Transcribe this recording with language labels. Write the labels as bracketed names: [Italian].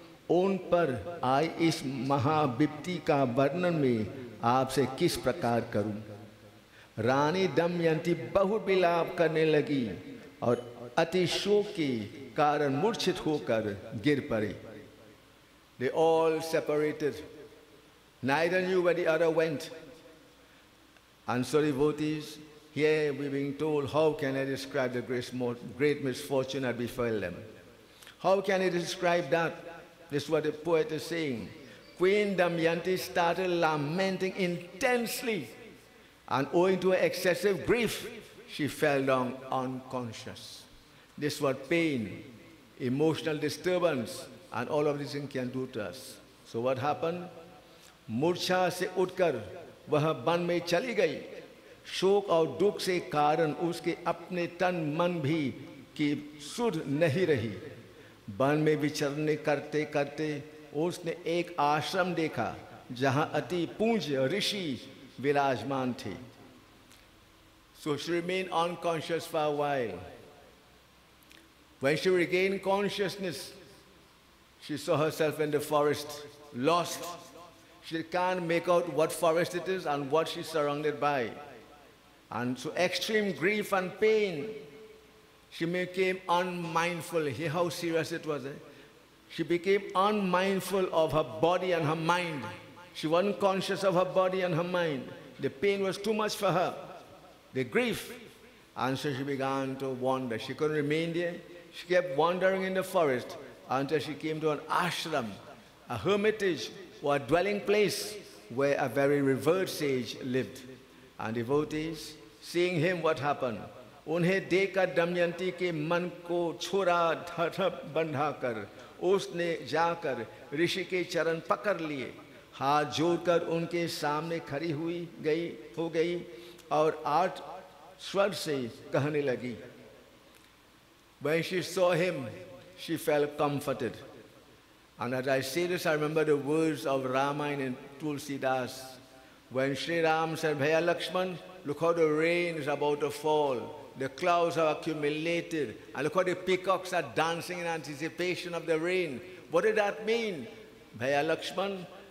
[Hindi] उन पर आई इस महाविपत्ति का वर्णन में आपसे किस प्रकार करूं। रानी दमयंती बहुत विलाप करने लगी और अति शोक के कारण मूर्छित होकर गिर पड़ी। [English] They all separated. Neither knew where the other went. And so devotees, here we're being told, how can I describe the great misfortune that befell them? How can I describe that? This is what the poet is saying. Queen Damayanti started lamenting intensely, and owing to her excessive grief, she fell down unconscious. This is what pain, emotional disturbance, and all of these things can do to us. So what happened? [Hindi] मूर्छा से उठकर वह one में चली गई। शोक और दुख से कारण उसके अपने तन मन भी की सुध नहीं रही। वन में विचरने करते करते उसने एक आश्रम देखा जहाँ अति पूज्य ऋषि विराजमान थे। [English] So she remained unconscious for a while. When she regained consciousness, she saw herself in the forest, lost. She can't make out what forest it is and what she's surrounded by. And so extreme grief and pain, she became unmindful. Hear how serious it was. She became unmindful of her body and her mind. She wasn't conscious of her body and her mind. The pain was too much for her, the grief. And so she began to wander. She couldn't remain there. She kept wandering in the forest until she came to an ashram, a hermitage or a dwelling place where a very revered sage lived. And devotees, seeing him, what happened? [Hindi] उन्हें देखकर दमयंती के मन को छोड़ा बंधाकर उसने जाकर ऋषि के चरण पकड़ लिए, हाथ जोड़कर उनके सामने खड़ी हो गई और आठ स्वर से कहने लगी। [English] When she saw him, she felt comforted. And as I say this, I remember the words of Ramayana and Tulsidas. When Sri Ram said, Bhaya Lakshman, look how the rain is about to fall. The clouds have accumulated. And look how the peacocks are dancing in anticipation of the rain. What did that mean? Bhaya Lakshman,